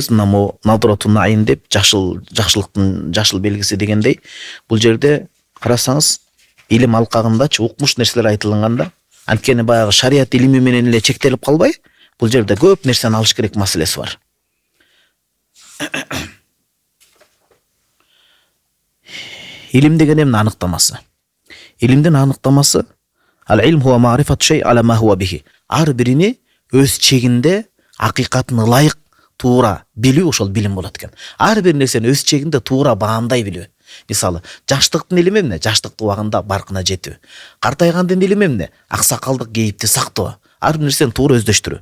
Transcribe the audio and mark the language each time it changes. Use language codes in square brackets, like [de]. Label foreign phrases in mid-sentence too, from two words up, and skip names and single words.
[ky] Мына могу [ar] نضرة النعيم [ky] деп жакшылыктын жашыл белгиси дегендей, бул жерде карасаңыз илим алкагындачы укмуш нерселер айтылганда, анткени баягы шарият илими менен эле чектелип калбай, бул жерде көп нерсени алыш керек маселеси бар. Илим деген эмне аныктамасы? Илимдин аныктамасы [ar] العلم هو معرفة الشيء على ما هو به. [ky] Ар бирини өз чегинде акыйкатын ылайык туура билүү ошол билим болот экен. Ар бир нерсени өз чегинде туура баамдай билүү. Мисалы, жаштыктын илими эмне? Жаштык убагында баркына жетүү. Картайгандын илими эмне? Аксакалдык кейипти сактоо. Ар бир нерсени туура өздөштүрүү.